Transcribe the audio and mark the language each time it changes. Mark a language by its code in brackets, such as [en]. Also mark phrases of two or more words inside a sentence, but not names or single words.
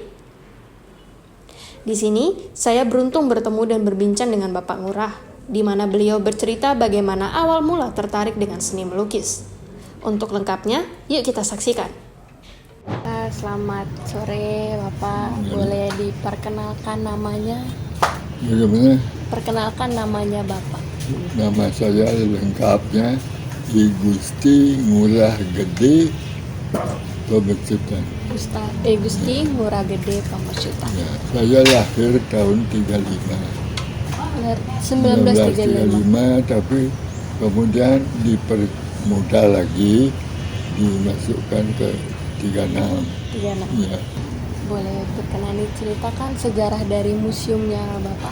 [id] Di sini, saya beruntung bertemu dan berbincang dengan Bapak Ngurah, di mana beliau bercerita bagaimana awal mula tertarik dengan seni melukis. Untuk lengkapnya, yuk kita saksikan. Selamat sore, Bapak. Boleh diperkenalkan namanya? Bagaimana? Perkenalkan namanya Bapak. Nama saya lengkapnya I Gusti Ngurah Gede Pamucutan. Gusti Ngurah Gede Pamucutan. Ya, saya lahir tahun 1935, tapi kemudian dipermudah lagi, dimasukkan ke 36. Ya. Boleh berkenan diceritakan sejarah dari museumnya Bapak?